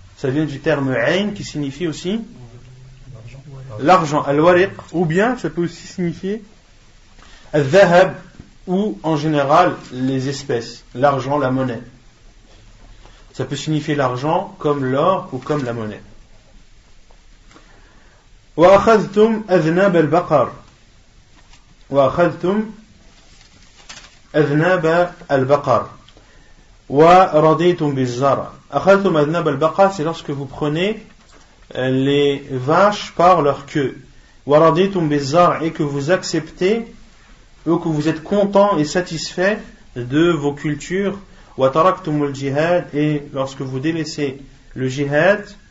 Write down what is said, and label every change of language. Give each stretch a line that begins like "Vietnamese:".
French: vient du terme ayn qui signifie aussi l'argent, al-wariq, ou bien ça peut aussi signifier al-dhahab, ou en général les espèces, l'argent, la monnaie. Ça peut signifier l'argent comme l'or ou comme la monnaie.
Arabic: وأخذتم أذناب البقر ورضيتم بالزرع. أخذتم أذناب البقر,
French: c'est lorsque vous prenez les vaches par leur queue.
Arabic: ورضيتم بالزرع,
French: et que vous acceptez ou que vous êtes content et satisfait de vos cultures.
Arabic: وتركتم الجهاد,
French: et lorsque vous délaissez le jihad.